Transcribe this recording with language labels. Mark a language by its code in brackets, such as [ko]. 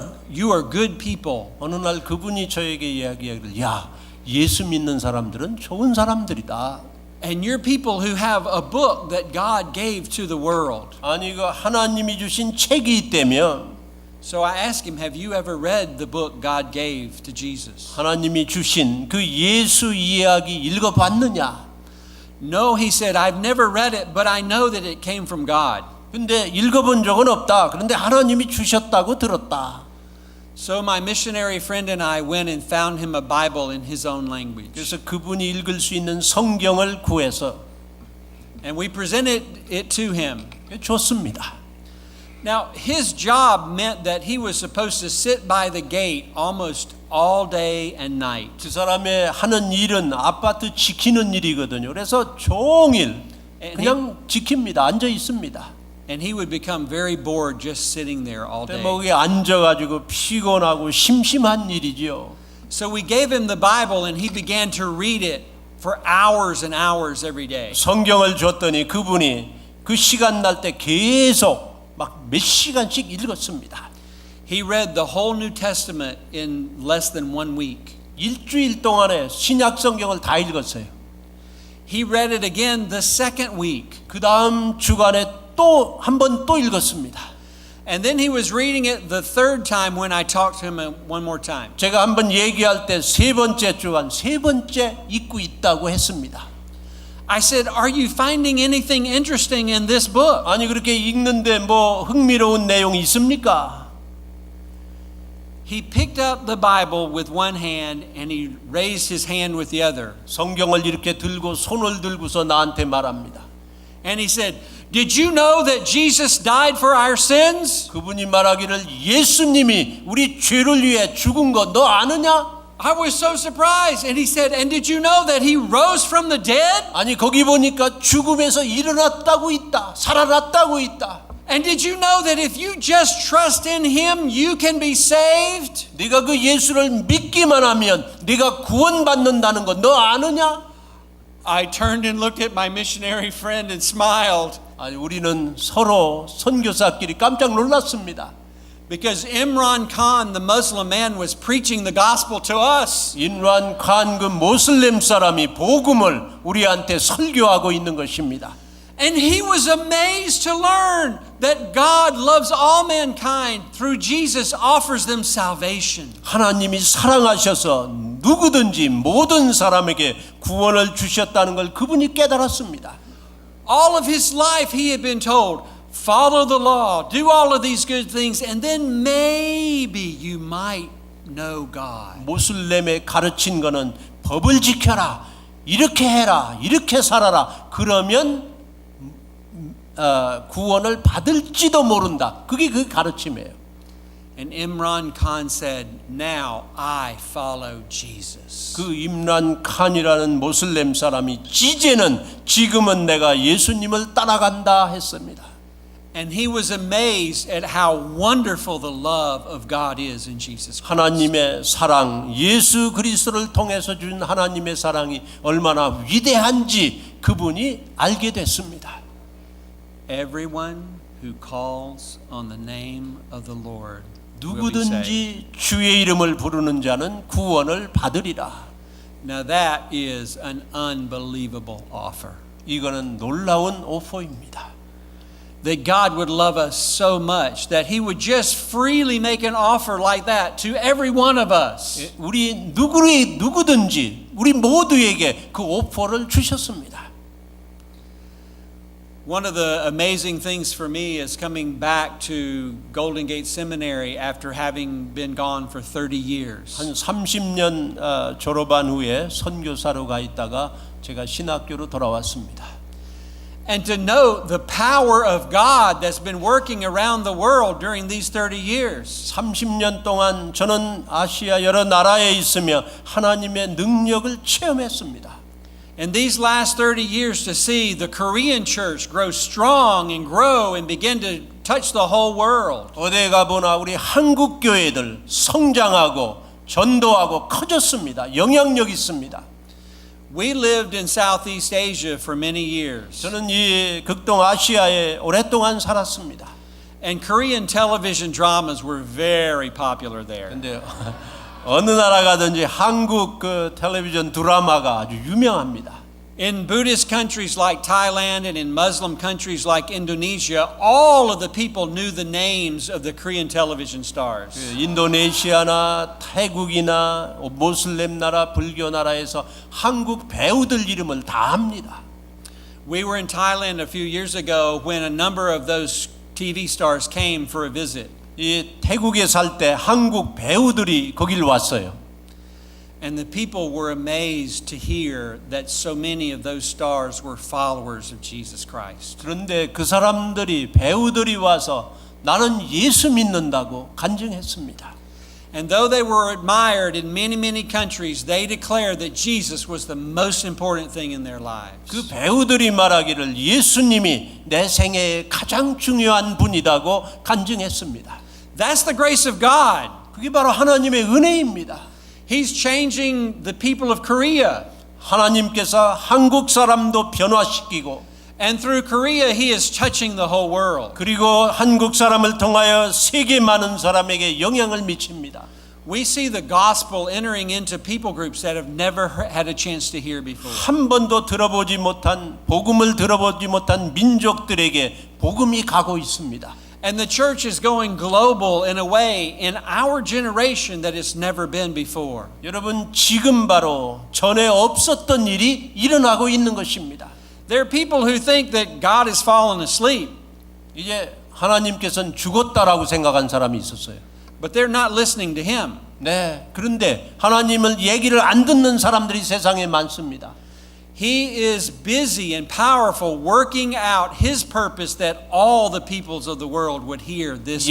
[en] You are good people." [ko] 어느 날 그분이 저에게 이야기하기를, 야, 예수 믿는 사람들은 좋은 사람들이다. [en] And you're people who have a book that God gave to the world. [ko] 아니 그 하나님이 주신 책이 있다며. [en] So I asked him, "Have you ever read the book God gave to Jesus?" [ko] 하나님이 주신 그 예수 이야기 읽어봤느냐? [en] No, he said, "I've never read it, but I know that it came from God." [ko] 근데 읽어본 적은 없다. 그런데 하나님이 주셨다고 들었다. [en] So my missionary friend and I went and found him a Bible in his own language. [ko] 그래서 그분이 읽을 수 있는 성경을 구해서 [en] And we presented it to him. [ko] 줬습니다. [en] Now, his job meant that he was supposed to sit by the gate almost all day and night. [ko] 그 사람의 하는 일은 아파트 지키는 일이거든요. 그래서 종일 그냥 지킵니다. 앉아 있습니다. [en] And he would become very bored just sitting there all day. [ko] 거기에 앉아가지고 피곤하고 심심한 일이죠. [en] So we gave him the Bible and he began to read it for hours and hours every day. [ko] 성경을 줬더니 그분이 그 시간 날 때 계속 막 몇 시간씩 읽었습니다. [en] He read the whole New Testament in less than 1 week. [ko] 일주일 동안에 신약 성경을 다 읽었어요. [en] He read it again the second week. [ko] 그 다음 주간에 또 한 번 또 읽었습니다. [en] And then he was reading it the third time when I talked to him one more time. [ko] 제가 한 번 얘기할 때 세 번째 주간 세 번째 읽고 있다고 했습니다. [en] I said, "Are you finding anything interesting in this book?" [ko] 아니 그렇게 읽는데 뭐 흥미로운 내용이 있습니까? [en] He picked up the Bible with one hand and he raised his hand with the other. [ko] 성경을 이렇게 들고 손을 들고서 나한테 말합니다. [en] And he said, "Did you know that Jesus died for our sins?" [ko] 그분이 말하기를 예수님이 우리 죄를 위해 죽은 거 너 아느냐? [en] I was so surprised. And he said, "And did you know that he rose from the dead?" [ko] 아니 거기 보니까 죽음에서 일어났다고 있다. 살아났다고 있다. [en] And did you know that if you just trust in him, you can be saved? [ko] 네가 그 예수를 믿기만 하면 네가 구원받는다는 거 너 아느냐? [en] I turned and looked at my missionary friend and smiled [ko] 아니, 우리는 서로 선교사끼리 깜짝 놀랐습니다. [en] because Imran Khan, the Muslim man, was preaching the gospel to us. [ko] 인란 칸 그 모슬렘 사람이 복음을 우리한테 설교하고 있는 것입니다. [en] And he was amazed to learn that God loves all mankind through Jesus offers them salvation. [ko] 하나님이 사랑하셔서 누구든지 모든 사람에게 구원을 주셨다는 걸 그분이 깨달았습니다. [en] All of his life he had been told, follow the law, do all of these good things, and then maybe you might know God. [ko] 모슬렘에 가르친 거는 법을 지켜라, 이렇게 해라, 이렇게 살아라. 그러면 구원을 받을지도 모른다. 그게 그 가르침이에요. [en] And Imran Khan said, now I follow Jesus. [ko] 그 임란 칸이라는 모슬렘 사람이 지금은 내가 예수님을 따라간다 했습니다. [en] And he was amazed at how wonderful the love of God is in Jesus Christ. [ko] 하나님의 사랑, 예수 그리스도를 통해서 준 하나님의 사랑이 얼마나 위대한지 그분이 알게 됐습니다. [en] Everyone who calls on the name of the Lord will be saved. [ko] 누구든지 주의 이름을 부르는 자는 구원을 받으리라. [en] Now that is an unbelievable offer. [ko] 이거는 놀라운 오퍼입니다. [en] That God would love us so much that He would just freely make an offer like that to every one of us. [ko] 우리 누구든지 우리 모두에게 그 오퍼를 주셨습니다. [en] One of the amazing things for me is coming back to Golden Gate Seminary after having been gone for 30 years. [ko] 한 30년 졸업한 후에 선교사로 가 있다가 제가 신학교로 돌아왔습니다. [en] And to know the power of God that's been working around the world during these 30 years. [ko] 30년 동안 저는 아시아 여러 나라에 있으며 하나님의 능력을 체험했습니다. [en] In these last 30 years to see the Korean church grow strong and grow and begin to touch the whole world. [ko] 어디 가보나 우리 한국 교회들 성장하고 전도하고 커졌습니다. 영향력 있습니다. [en] We lived in Southeast Asia for many years. [ko] 저는 이 극동 아시아에 오랫동안 살았습니다. [en] And Korean television dramas were very popular there. [ko] 근데 어느 나라 가든지 한국 그 텔레비전 드라마가 아주 유명합니다. [en] In Buddhist countries like Thailand and in Muslim countries like Indonesia, all of the people knew the names of the Korean television stars. [ko] 인도네시아나 태국이나 모슬렘 나라, 불교 나라에서 한국 배우들 이름을 다 압니다. [en] We were in Thailand a few years ago when a number of those TV stars came for a visit. [ko] 이 태국에 살 때 한국 배우들이 거길 왔어요. [en] And the people were amazed to hear that so many of those stars were followers of Jesus Christ. [ko] 그런데 그 사람들이 배우들이 와서 나는 예수 믿는다고 간증했습니다. [en] And though they were admired in many, many countries, they declared that Jesus was the most important thing in their lives. [ko] 그 배우들이 말하기를 예수님이 내 생애의 가장 중요한 분이라고 간증했습니다. [en] That's the grace of God. [ko] 그게 바로 하나님의 은혜입니다. [en] He's changing the people of Korea. [ko] 하나님께서 한국 사람도 변화시키고 [en] And through Korea, He is touching the whole world. [ko] 그리고 한국 사람을 통하여 세계 많은 사람에게 영향을 미칩니다. [en] We see the gospel entering into people groups that have never had a chance to hear before. [ko] 한 번도 들어보지 못한 복음을 들어보지 못한 민족들에게 복음이 가고 있습니다. [en] And the church is going global in a way in our generation that it's never been before. [ko] 여러분 지금 바로 전에 없었던 일이 일어나고 있는 것입니다. [en] There are people who think that God has fallen asleep, [ko] 이제 하나님께서는 죽었다라고 생각한 사람이 있었어요. [en] but they're not listening to Him. [ko] 네, 그런데 하나님을 얘기를 안 듣는 사람들이 세상에 많습니다. [en] He is busy and powerful working out His purpose that all the peoples of the world would hear this